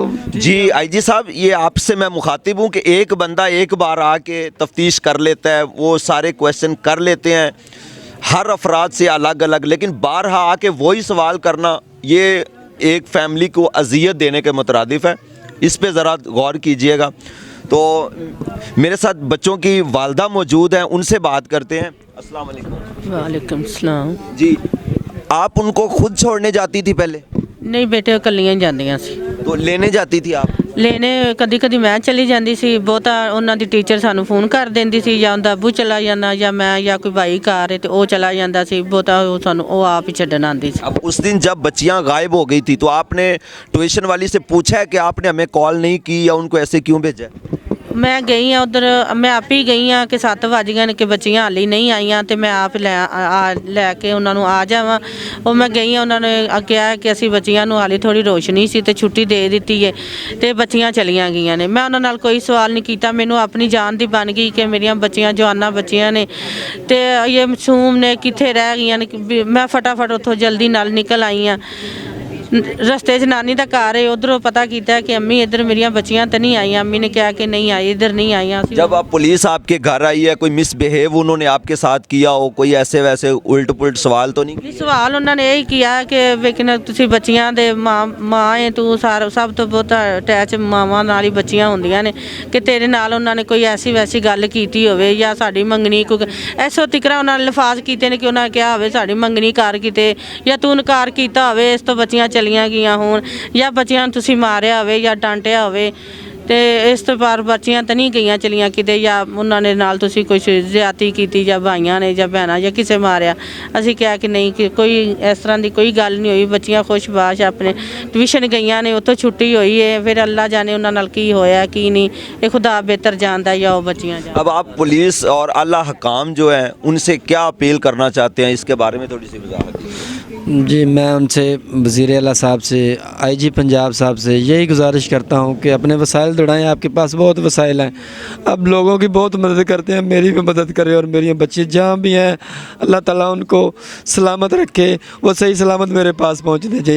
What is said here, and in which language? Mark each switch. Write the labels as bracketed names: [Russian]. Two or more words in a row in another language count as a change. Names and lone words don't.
[Urdu] جی IG صاحب، یہ آپ سے میں مخاطب ہوں کہ ایک بندہ ایک بار آ کے تفتیش کر لیتا ہے، وہ سارے کویشچن کر لیتے ہیں ہر افراد سے الگ الگ، لیکن بارہا آ کے وہی سوال کرنا یہ ایک فیملی کو اذیت دینے کے مترادف ہے، اس پہ ذرا غور کیجئے گا۔ تو میرے ساتھ بچوں کی والدہ موجود ہیں، ان سے بات کرتے ہیں۔ السلام علیکم۔ وعلیکم السلام۔ جی، آپ ان کو خود چھوڑنے جاتی تھی پہلے؟ [Punjabi] ਨਹੀਂ ਬੇਟੇ ਇਕੱਲੀਆਂ ਹੀ ਜਾਂਦੀਆਂ ਸੀ [Urdu] تو لینے جاتی تھی آپ؟ [Punjabi] ਲੈਣੇ, ਕਦੀ ਕਦੀ ਮੈਂ ਚਲੀ ਜਾਂਦੀ ਸੀ, ਬਹੁਤਾ ਉਹਨਾਂ ਦੀ ਟੀਚਰ ਸਾਨੂੰ ਫੋਨ ਕਰ ਦਿੰਦੀ ਸੀ, ਜਾਂ ਉਹਦਾ ਅੱਬੂ ਚਲਾ ਜਾਂਦਾ ਜਾਂ ਮੈਂ ਜਾਂ ਕੋਈ ਭਾਈ ਘਰ ਹੈ ਤੇ ਉਹ ਚਲਾ ਜਾਂਦਾ ਸੀ, ਬਹੁਤਾ ਉਹ ਸਾਨੂੰ ਉਹ ਆਪ ਹੀ ਛੱਡਣ ਆਉਂਦੀ ਸੀ। [Urdu] اب اس دن جب بچیاں غائب ہو گئی تھی تو آپ نے ٹیوشن والی سے پوچھا ہے کہ آپ نے ہمیں کال نہیں کی یا ان کو ایسے کیوں بھیجا ہے؟ [Punjabi] ਮੈਂ ਗਈ ਆ ਉਧਰ, ਮੈਂ ਆਪ ਹੀ ਗਈ ਆ ਕਿ 7 ਵਜ ਗਏ ਨੇ ਕਿ ਬੱਚੀਆਂ ਹਾਲੇ ਨਹੀਂ ਆਈਆਂ ਤੇ ਮੈਂ ਆਪ ਲੈ ਕੇ ਉਹਨਾਂ ਨੂੰ ਆ ਜਾਵਾਂ। ਉਹ ਮੈਂ ਗਈ ਆ, ਉਹਨਾਂ ਨੇ ਕਿਹਾ ਕਿ ਅਸੀਂ ਬੱਚੀਆਂ ਨੂੰ ਹਾਲੇ ਥੋੜੀ ਰੋਸ਼ਨੀ ਸੀ ਤੇ ਛੁੱਟੀ ਦੇ ਦਿੱਤੀ ਹੈ ਤੇ ਬੱਚੀਆਂ ਚਲੀਆਂ ਗਈਆਂ ਨੇ। ਮੈਂ ਉਹਨਾਂ ਨਾਲ ਕੋਈ ਸਵਾਲ ਨਹੀਂ ਕੀਤਾ, ਮੈਨੂੰ ਆਪਣੀ ਜਾਨ ਦੀ ਬਣ ਗਈ ਕਿ ਮੇਰੀਆਂ ਬੱਚੀਆਂ ਜਵਾਨਾਂ ਬੱਚੀਆਂ ਨੇ ਤੇ ਇਹ ਮਾਸੂਮ ਨੇ ਕਿੱਥੇ ਰਹਿ ਗਈਆਂ ਨੇ। ਮੈਂ ਫਟਾਫਟ ਉੱਥੋਂ ਜਲਦੀ ਨਾਲ ਨਿਕਲ ਆਈ ਆ। ਰਸਤੇ 'ਚ ਨਾਨੀ ਦਾ ਘਰ ਹੈ, ਉਧਰੋਂ ਪਤਾ ਕੀਤਾ ਕਿ ਅੰਮੀ ਇੱਧਰ ਮੇਰੀਆਂ ਬੱਚੀਆਂ ਤਾਂ ਨਹੀਂ ਆਈਆਂ। ਅੰਮੀ ਨੇ ਕਿਹਾ ਕਿ ਨਹੀਂ ਆਈ, ਇੱਧਰ ਨਹੀਂ ਆਈਆਂ। [Urdu] جب اب پولیس آپ کے گھر آئی ہے، کوئی مس بیہیو انہوں نے آپ کے ساتھ کیا ہو، کوئی ایسے ویسے الٹ پلٹ سوال تو نہیں کیا؟ [Punjabi] ਸਵਾਲ ਉਹਨਾਂ ਨੇ ਇਹ ਕੀਤਾ ਕਿ ਵੇਖਣਾ ਤੁਸੀਂ ਬੱਚੀਆਂ ਦੇ ਮਾਂ ਹੈ, ਤੂੰ ਸਭ ਤੋਂ ਬਹੁਤ ਅਟੈਚ ਮਾਵਾਂ ਨਾਲ ਹੀ ਬੱਚੀਆਂ ਹੁੰਦੀਆਂ ਨੇ, ਕਿ ਤੇਰੇ ਨਾਲ ਉਹਨਾਂ ਨੇ ਕੋਈ ਐਸੀ ਵੈਸੀ ਗੱਲ ਕੀਤੀ ਹੋਵੇ ਜਾਂ ਸਾਡੀ ਮੰਗਣੀ ਕੋਈ ਐਸੋ ਤਿਕਰਾ ਉਹਨਾਂ ਨੇ ਲਫਾਜ਼ ਕੀਤੇ ਨੇ ਕਿ ਉਹਨਾਂ ਨੇ ਕਿਹਾ ਹੋਵੇ ਸਾਡੀ ਮੰਗਣੀ ਕਰ ਕਿਤੇ ਜਾਂ ਤੂੰ ਨਕਾਰ ਕੀਤਾ ਹੋਵੇ, ਇਸ ਤੋਂ ਬੱਚੀਆਂ ਚਲੀਆਂ ਗਈਆਂ ਹੋਣ ਜਾਂ ਬੱਚਿਆਂ ਨੂੰ ਤੁਸੀਂ ਮਾਰਿਆ ਹੋਵੇ ਜਾਂ ਡਾਂਟਿਆ ਹੋਵੇ ਤੇ ਇਸ ਤੋਂ ਬਾਅਦ ਬੱਚੀਆਂ ਤਾਂ ਨਹੀਂ ਗਈਆਂ ਚਲੀਆਂ ਕਿਤੇ, ਜਾਂ ਉਹਨਾਂ ਨੇ ਨਾਲ ਤੁਸੀਂ ਕੁਝ ਜ਼ਿਆਦਤੀ ਕੀਤੀ ਜਾਂ ਭਾਈਆਂ ਨੇ ਜਾਂ ਭੈਣਾਂ ਜਾਂ ਕਿਸੇ ਮਾਰਿਆ। ਅਸੀਂ ਕਿਹਾ ਕਿ ਨਹੀਂ, ਕਿ ਕੋਈ ਇਸ ਤਰ੍ਹਾਂ ਦੀ ਕੋਈ ਗੱਲ ਨਹੀਂ ਹੋਈ, ਬੱਚੀਆਂ ਖੁਸ਼ਬਾਸ਼ ਆਪਣੇ ਟਿਊਸ਼ਨ ਗਈਆਂ ਨੇ, ਉੱਥੋਂ ਛੁੱਟੀ ਹੋਈ ਹੈ। ਫਿਰ ਅੱਲਾ ਜਾਣੇ ਉਹਨਾਂ ਨਾਲ ਕੀ ਹੋਇਆ ਕੀ ਨਹੀਂ, ਇਹ ਖੁਦਾ ਬਿਹਤਰ ਜਾਣਦਾ ਜਾਂ ਉਹ ਬੱਚੀਆਂ ਜਾਣ। [Urdu] اب آپ پولیس اور اعلیٰ حکام جو ہیں ان سے کیا اپیل کرنا چاہتے ہیں، اس کے بارے میں تھوڑی سی وضاحت کیجیے۔ جی، میں ان سے وزیر اعلیٰ صاحب سے، IG پنجاب صاحب سے یہی گزارش کرتا ہوں کہ اپنے وسائل دوڑائیں، آپ کے پاس بہت وسائل ہیں، اب لوگوں کی بہت مدد کرتے ہیں، میری بھی مدد کریں اور میری بچی جہاں بھی ہیں اللہ تعالیٰ ان کو سلامت رکھے، وہ صحیح سلامت میرے پاس پہنچنے چاہیے۔